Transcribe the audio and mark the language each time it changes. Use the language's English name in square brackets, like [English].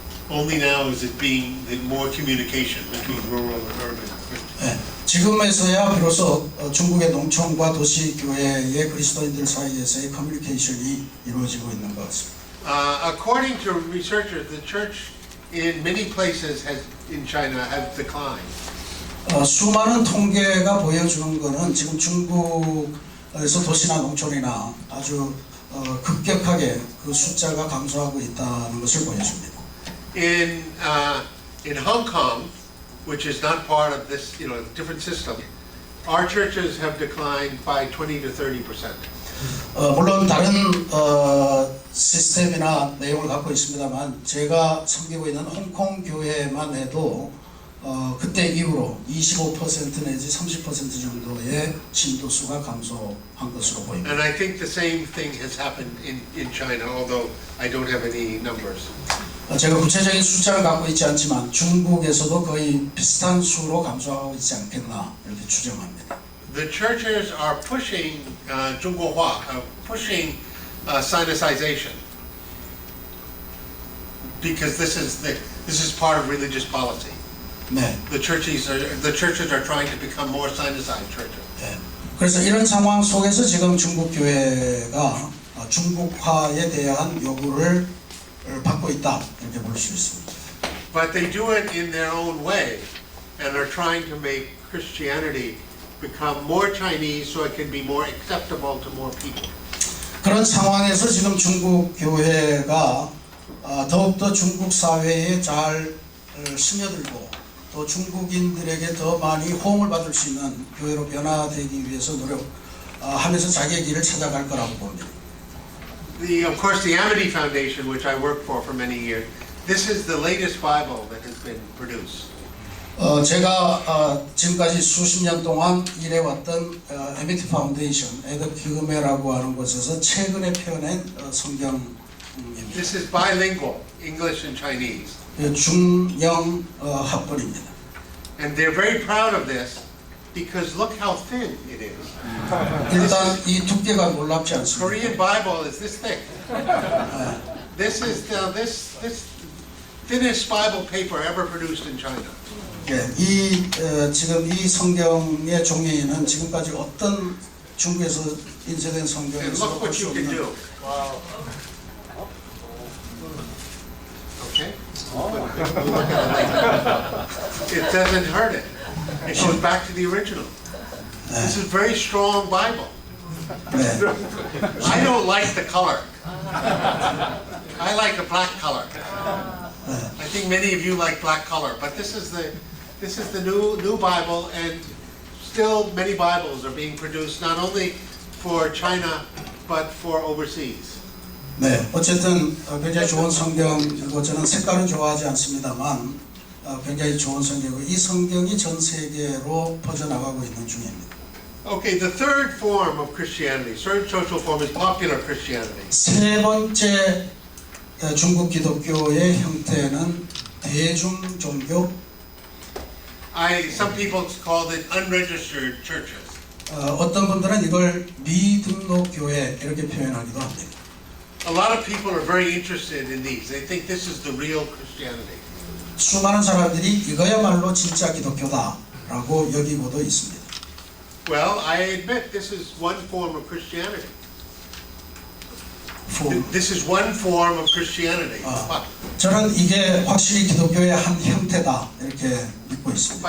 [English] Only now is it being more communication between rural and urban Christians. [Korean] 네, 지금에서야 비로소 중국의 농촌과 도시 교회의 그리스도인들 사이에서의 커뮤니케이션이 이루어지고 있는 것 같습니다. [English] According to researchers, the church in many places in China has declined. [Korean] 수많은 통계가 보여주는 것은 지금 중국에서 도시나 농촌이나 아주 급격하게 그 숫자가 감소하고 있다는 것을 보여줍니다. [English] In Hong Kong, which is not part of this, different system, our churches have declined by 20 to 30%. [Korean] 물론 다른 시스템이나 내용을 갖고 있습니다만 제가 섬기고 있는 홍콩 교회만 해도 그때 이후로 25% 내지 30% 정도의 신도수가 감소한 것으로 보입니다. [English] And I think the same thing has happened in China, although I don't have any numbers. [Korean] 제가 구체적인 숫자를 갖고 있지 않지만 중국에서도 거의 비슷한 수로 감소하고 있지 않겠나 이렇게 추정합니다. [English] The churches are pushing 중국화, pushing Sinicization, because this is part of religious policy. [Korean] 네. [English] The churches are trying to become more Sinicized churches. [Korean] 네. 그래서 이런 상황 속에서 지금 중국 교회가 중국화에 대한 요구를 받고 있다 이렇게 볼 수 있습니다. [English] But they do it in their own way. and are trying to make Christianity become more Chinese so it can be more acceptable to more people. [Korean] 그런 상황에서 지금 중국 교회가 더욱더 중국 사회에 잘 스며들고 또 중국인들에게 더 많이 호응을 받을 수 있는 교회로 변화되기 위해서 노력하면서 자기의 길을 찾아갈 거라고 봅니다. [English] Of course, the Amity Foundation, which I worked for many years, this is the latest Bible that has been produced. [Korean] 제가 지금까지 수십 년 동안 일해왔던 에미티 파운데이션, 에드 기금회라고 하는 곳에서 최근에 펴낸 성경입니다. [English] This is bilingual, English and Chinese. [Korean] 중영 합본입니다. [English] And they're very proud of this because look how thin it is. [Korean] 일단 이 두께가 놀랍지 않습니다. [English] Korean Bible is this thick. This is this thinnest Bible paper ever produced in China. [Korean] 예, 지금 이 성경의 종이는 지금까지 어떤 중국에서 인쇄된 [English] And [Korean] 성경에서 [English] look [Korean] 볼 [English] what [Korean] 수 [English] you can [Korean] 없는 [English] do. Okay? It doesn't hurt it. It goes back to the original. This is very strong Bible. [Korean] 네. [English] I don't like the color. I like the black color. I think many of you like black color, but this is the new Bible, and still many Bibles are being produced not only for China but for overseas. [Korean] 네, 어쨌든 굉장히 좋은 성경이고 저는 색깔은 좋아하지 않습니다만 굉장히 좋은 성경이고 이 성경이 전 세계로 퍼져나가고 있는 중입니다. [English] Okay, the third form of Christianity, third social form is popular Christianity. [Korean] 세 번째 중국 기독교의 형태는 대중 종교. [English] Some people call it unregistered churches. [Korean] 어떤 분들은 이걸 미등록 교회 이렇게 표현하기도 합니다. [English] A lot of people are very interested in these. They think this is the real Christianity. [Korean] 수많은 사람들이 이거야말로 진짜 기독교다라고 여기고도 있습니다. [English] Well, I admit this is one form of Christianity. This is one form of Christianity. [Korean] 저는 이게 확실히 기독교의 한 형태다 이렇게 믿고 있습니다.